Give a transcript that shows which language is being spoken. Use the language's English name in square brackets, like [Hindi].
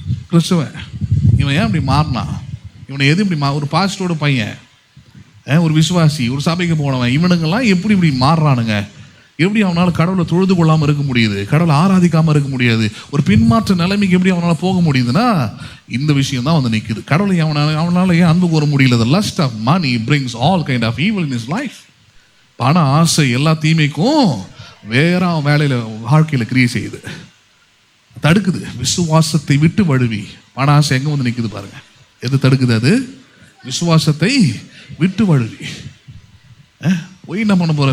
[Tamil] கிறிஸ்துவன் இவன் ஏன் இப்படி மாறினான்? இவனை எது இப்படி ஒரு பாஸ்டரோட பையன், ஒரு விசுவாசி, ஒரு சபைக்கு போனவன், இவனுங்கெல்லாம் எப்படி இப்படி மாறுறானுங்க? எப்படி அவனால் கடவுளை தொழுது கொள்ளாமல் இருக்க முடியுது? கடவுளை ஆராதிக்காமல் இருக்க முடியாது? ஒரு பின்மாற்ற நிலைமைக்கு எப்படி அவனால் போக முடியுதுன்னா இந்த விஷயம் தான் வந்து நிற்குது. கடவுளை அவனால் ஏன் அன்பு கூற முடியல? [English] The lust of money brings all kind of evil in his life. [Tamil] பண ஆசை எல்லா தீமைக்கும் வேற அவன் வேலையில் வாழ்க்கையில் கிரியை செய்யுது, தடுக்குது. விசுவாசத்தை விட்டு வழுவி பண ஆசை எங்கே வந்து நிற்குது பாருங்க. எது தடுக்குது? அது விசுவாசத்தை விட்டு வழுவி. போய் என்ன பண்ண போற?